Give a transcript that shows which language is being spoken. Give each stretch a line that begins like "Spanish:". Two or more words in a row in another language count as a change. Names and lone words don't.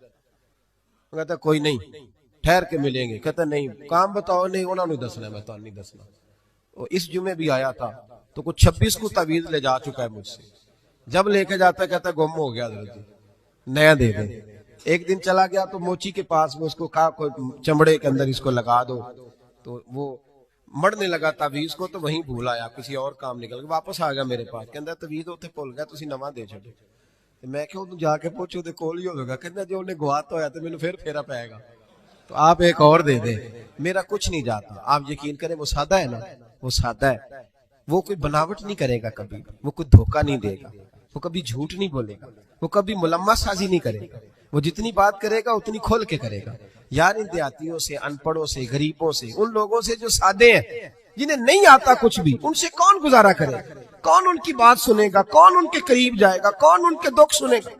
Urdu: وہ کہتا کوئی نہیں ٹھہر کے ملیں گے، کہتا نہیں کام بتاؤ،
Punjabi: نہیں انہوں نے دسنا، میں تو نہیں دسنا،
Urdu: وہ اس جمعے بھی آیا تھا تو کچھ 26 کو تعویذ لے جا چکا ہے مجھ سے. جب لے کے جاتا ہے کہتا ہے گم ہو گیا حضرت جی نیا دے دیں. ایک دن چلا گیا تو موچی کے پاس میں اس کو کہا کوئی چمڑے کے اندر اس کو لگا دو, تو وہ مڑنے لگا تعویذ کو تو وہیں بھول آیا, کسی اور کام نکل گیا, واپس آ گیا میرے پاس.
Punjabi: کہندا تعویذ اوتھے بھول گیا تسی نواں دے چھڈو. میں کہ اودوں جا کے پوچھو تے کول ہی ہوگا. کہندا جو انہیں گواتا ہویا تے مینوں پھر پھیرا پائے گا, تو آپ ایک اور دے دیں.
Urdu: میرا کچھ نہیں جاتا, آپ یقین کریں وہ سادہ ہے نا, وہ سادہ ہے, وہ کوئی بناوٹ نہیں کرے گا کبھی, وہ کوئی دھوکہ نہیں دے گا, وہ کبھی جھوٹ نہیں بولے گا, وہ کبھی ملمہ سازی نہیں کرے گا. وہ جتنی بات کرے گا اتنی کھول کے کرے گا. یار ان دیہاتیوں سے, ان پڑھوں سے, غریبوں سے, ان لوگوں سے جو سادے ہیں جنہیں نہیں آتا کچھ بھی, ان سے کون گزارا کرے, کون ان کی بات سنے گا, کون ان کے قریب جائے گا, کون ان کے دکھ سنے گا.